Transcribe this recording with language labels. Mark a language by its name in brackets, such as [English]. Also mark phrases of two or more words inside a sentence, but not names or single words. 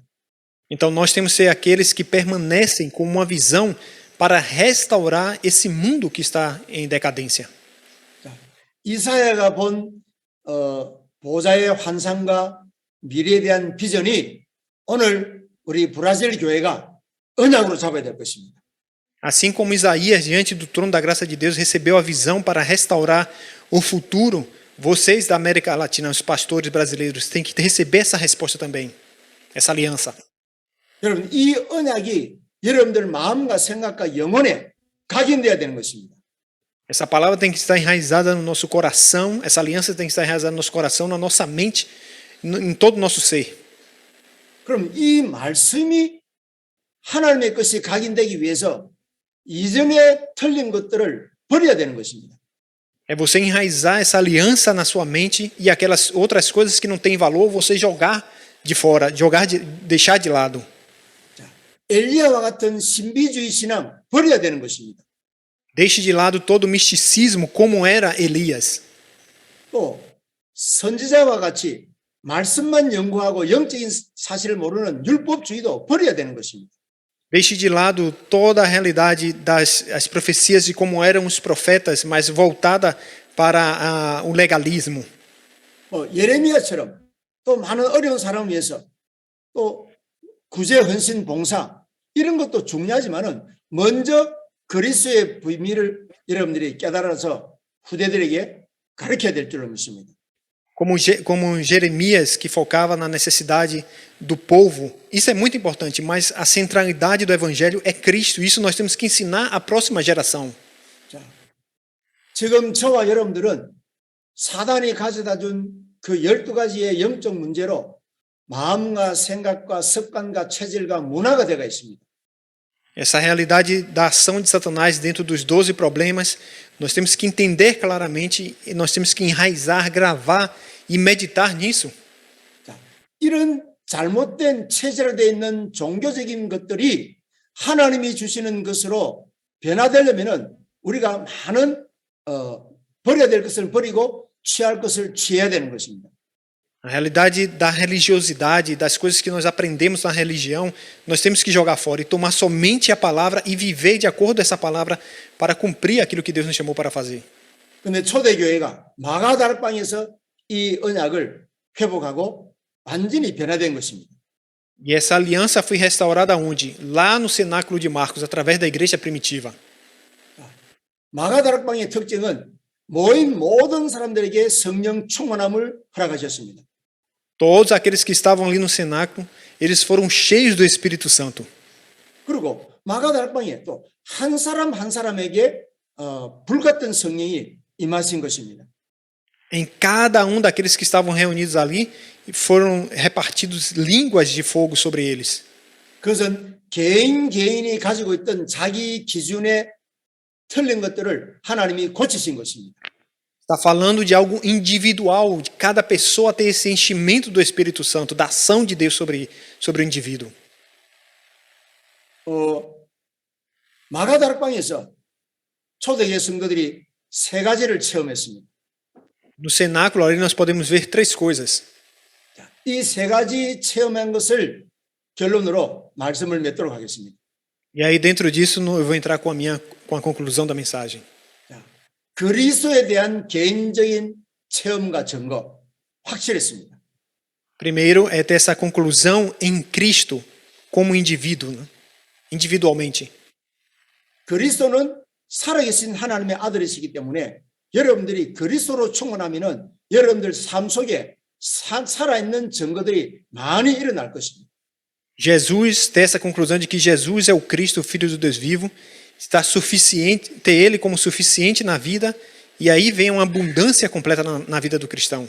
[Portuguese] Então nós temos que ser aqueles que permanecem com uma visão para restaurar esse mundo que está em decadência. [Korean] 자, 이사야가 본 보좌의 환상과 미래에 대한 비전이 오늘 우리 브라질 교회가 언약으로 잡아야 될 것입니다. [Portuguese] Assim como Isaías, diante do trono da graça de Deus, recebeu a visão para restaurar o futuro, vocês da América Latina, os pastores brasileiros, têm que receber essa resposta também, essa aliança. [Korean] 여러분, 이 언약이 여러분들 마음과 생각과 영혼에 각인되어야 되는 것입니다. [Portuguese] Essa palavra tem que estar enraizada no nosso coração, essa aliança tem que estar enraizada no nosso coração, na nossa mente, em todo o nosso ser. [Korean] 그럼 이 말씀이 하나님의 것이 각인되기 위해서 이전에 틀린 것들을 버려야 되는 것입니다. [Portuguese] É você enraizar essa aliança na sua mente e aquelas outras coisas que não têm valor, você jogar de fora, deixar de lado. [Korean] 엘리야와 같은 신비주의 신앙 버려야 되는 것입니다. [Portuguese] Deixe de lado todo o misticismo como era Elias. [Korean] 또 선지자와 같이 말씀만 연구하고 영적인 사실을 모르는 율법주의도 버려야 되는 것입니다. [Portuguese] Deixe de lado toda a realidade das profecias de como eram os profetas, mas voltada para o legalismo. [Korean] 예레미야처럼 또 많은 어려운 사람을 위해서 또 구제 헌신 봉사 이런 것도 중요하지만은 먼저 그리스도의 비밀을 여러분들이 깨달아서 후대들에게 가르쳐야 될 줄로 믿습니다. [Portuguese] Como Jeremias, que focava na necessidade do povo. Isso é muito importante, mas a centralidade do evangelho é Cristo. Isso nós temos que ensinar à próxima geração. [Korean] 자, 지금 저와 여러분들은 사단이 가져다 준 그 12가지의 영적 문제로 마음과 생각과 습관과 체질과 문화가 되어 있습니다. [Portuguese] Essa realidade da ação de Satanás dentro dos 12 problemas, nós temos que entender claramente e nós temos que enraizar, gravar e meditar nisso. [Korean] 자, 이런 잘못된 체질화되어 있는 종교적인 것들이 하나님이 주시는 것으로 변화되려면은 우리가 많은 버려야 될 것을 버리고 취할 것을 취해야 되는 것입니다. [Portuguese] A realidade da religiosidade, das coisas que nós aprendemos na religião, nós temos que jogar fora e tomar somente a palavra e viver de acordo com essa palavra para cumprir aquilo que Deus nos chamou para fazer. [Korean] 그런데 초대교회가 마가다락방에서 이 언약을 회복하고 완전히 변화된 것입니다. [Portuguese] E essa aliança foi restaurada onde? Lá no cenáculo de Marcos, através da igreja primitiva. [Korean] 마가다락방의 특징은 모인 모든 사람들에게 성령 충만함을 허락하셨습니다. [Portuguese] Todos aqueles que estavam ali no cenáculo, eles foram cheios do Espírito Santo. [Korean] 그리고 마가다락방에 또 한 사람 한 사람에게 불같은 성령이 임하신 것입니다. [Portuguese] Em cada um daqueles que estavam reunidos ali, foram repartidos línguas de fogo sobre eles. [Korean] 그것은 개인이 가지고 있던 자기 기준에 틀린 것들을 하나님이 고치신 것입니다. [Portuguese] Está falando de algo individual, de cada pessoa ter esse enchimento do Espírito Santo, da ação de Deus sobre o indivíduo. [Korean] 마가다락방에서 초대교회 성도들이 세 가지를 체험했습니다. [Portuguese] No cenáculo ali nós podemos ver três coisas. [Korean] 이 세 가지 체험한 것을 결론으로 말씀을 맺도록 하겠습니다. [Portuguese] E aí dentro disso eu vou entrar com a conclusão da mensagem. [Korean] 그리스도에 대한 개인적인 체험과 증거 확실했습니다. [Portuguese] Primeiro é ter essa conclusão em Cristo como indivíduo, né? Individualmente. [Korean] 그리스도는 살아계신 하나님의 아들이시기 때문에 여러분들이 그리스도로 충만하면은 여러분들 삶 속에 살아있는 증거들이 많이 일어날 것입니다. [Portuguese] Jesus, ter essa conclusão de que Jesus é o Cristo, o Filho do Deus vivo, está suficiente, ter Ele como suficiente na vida, e aí vem uma abundância completa na vida do cristão.